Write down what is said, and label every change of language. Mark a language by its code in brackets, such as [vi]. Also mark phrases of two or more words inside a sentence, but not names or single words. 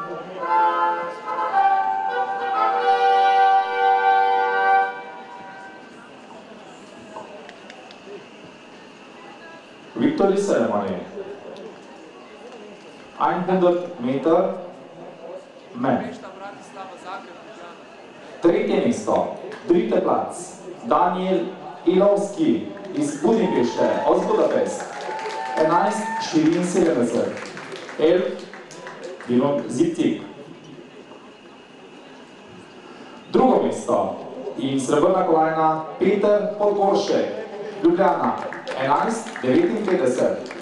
[en] Victory ceremony. 100 meter men. [sl] Tretje mesto, [de] dritte Platz, Daniel Ilovski [sl] iz Budimpešte, [de] aus Budapest. 11,74, 11,70. [sl] Drugo mesto in srebrna kolajna Peter Podgoršek, Ljubljana, 11,59.